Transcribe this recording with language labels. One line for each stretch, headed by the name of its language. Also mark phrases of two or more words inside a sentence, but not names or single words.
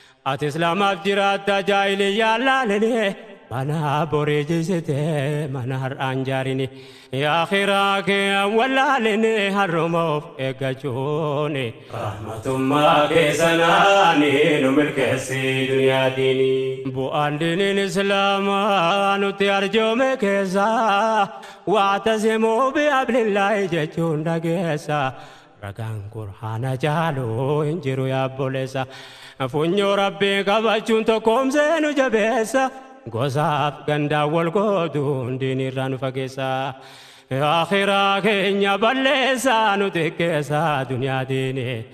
Oromo: Ati Islaamaaf jiraatta jaahiliyyaa laalene. Mana borii jisite mana har'aan jaarini. Yaa akhiraa kee wallaalene har'uma of eeggachuuni. Rahmatummaa keessa naani nu milkeessi duniyaa diinii. Bu'aan diiniin Islaamaa nuti arjoome keessa.
Arabic: واعتصموا بحبل الله
Oromo: jechuun dhageessa. Ragaan Qur'aana jaaluu hin jiru yaa obboleessa. Funyoo Rabbii qabachuun tokkoomsee nu jabeessa. Gosaaf gandaa wal gootuun diinii irraa nu fageessa. Akhiraa keenya balleessa nu xiqqeessa duniyaa diini.